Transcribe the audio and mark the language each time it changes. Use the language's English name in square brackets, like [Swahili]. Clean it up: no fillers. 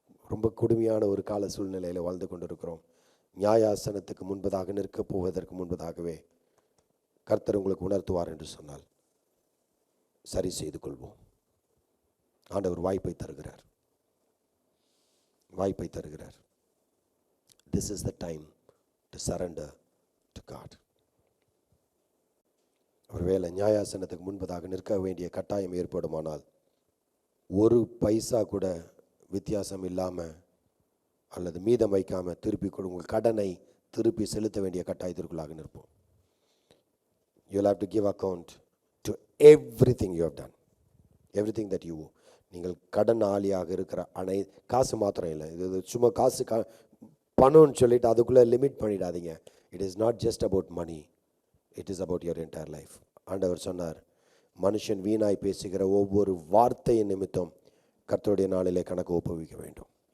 [Tamil] ரொம்ப கொடுமையான ஒரு கால சூழ்நிலையில் வாழ்ந்து கொண்டிருக்கிறோம். நியாயாசனத்துக்கு முன்பதாக நிற்க போவதற்கு முன்பதாகவே கர்த்தர் உங்களுக்கு உணர்த்துவார் என்று சொன்னால் சரி செய்து கொள்வோம். ஆண்டவர் வாய்ப்பை தருகிறார், வாய்ப்பை தருகிறார். [English] This is the time to surrender to God. [Tamil] ஒருவேளை நியாயாசனத்துக்கு முன்பதாக நிற்க வேண்டிய கட்டாயம் ஏற்படுமானால் ஒரு பைசா கூட வித்தியாசம் இல்லாமல் அல்லது மீதம் வைக்காமல் திருப்பி உங்கள் கடனை திருப்பி செலுத்த வேண்டிய கட்டாயத்திற்குள்ளாக நிற்போம். [English] You will have to give account to everything you have done, everything that you owe. [Tamil] நீங்கள் கடன் ஆளியாக இருக்கிற காசு மாத்திரம் இல்லை, இது சும்மா காசு பணம்னு சொல்லிட்டு அதுக்குள்ளே லிமிட் பண்ணிடாதீங்க. [English] It is not just about money, it is about your entire life. [Tamil] ஆண்டவர் சொன்னார், மனுஷன் வீணாய் பேசுகிற ஒவ்வொரு வார்த்தையின் நிமித்தம் கர்த்தருடைய நாளிலே கணக்கு ஒப்புவிக்க வேண்டும்.